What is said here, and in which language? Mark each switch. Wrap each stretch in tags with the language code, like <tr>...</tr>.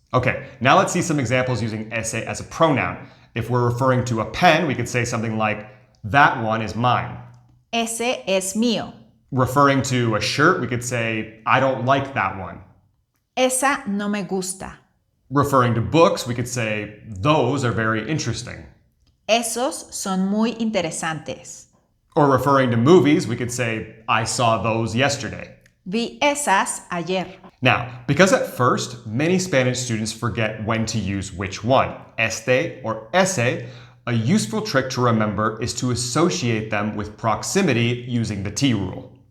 <en>Okay, now let's see some examples using ese as a pronoun. If we're referring to a pen, we could say something like, that one is mine.</en> <es>Ese es mío.</es> <en>Referring to a shirt, we could say, I don't like that one.</en> <es>Esa no me gusta.</es> <en>Referring to books, we could say, those are very interesting.</en> <es>Esos son muy interesantes.</es> <en>Or referring to movies, we could say, I saw those yesterday.</en> <es>Vi esas ayer.</es> <en>Now, because at first, many Spanish students forget when to use which one, este or ese, a useful trick to remember is to associate them with proximity using the T rule.</en>